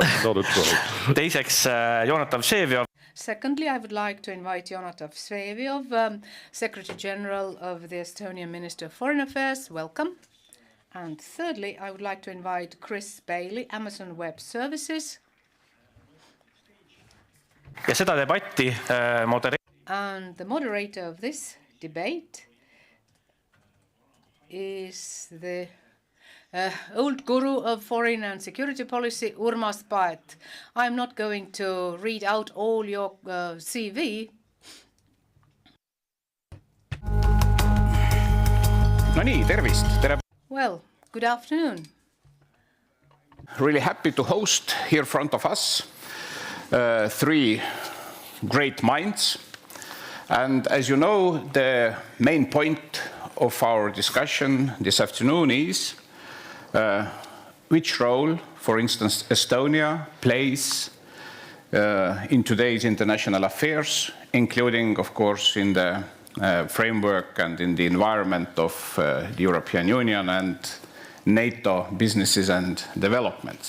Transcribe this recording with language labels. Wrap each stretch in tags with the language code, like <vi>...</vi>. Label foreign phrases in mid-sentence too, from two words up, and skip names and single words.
<et>Teiseks, Jonatav Vseviov.</et> <en>Secondly, I would like to invite Jonatav Vseviov, Secretary General of the Estonian Minister of Foreign Affairs. Welcome. And thirdly, I would like to invite Chris Bailey, Amazon Web Services.</en> <et>Ja seda debatti</et> <en>And the moderator of this debate is the old guru of foreign and security policy, Urmas Paet. I'm not going to read out all your CV.</en> <et>No nii, tervist.</et> <en>Well, good afternoon. Really happy to host here in front of us 3 great minds. And as you know, the main point of our discussion this afternoon is which role, for instance, Estonia plays in today's international affairs, including, of course, in the framework and in the environment of the European Union and NATO businesses and developments.</en>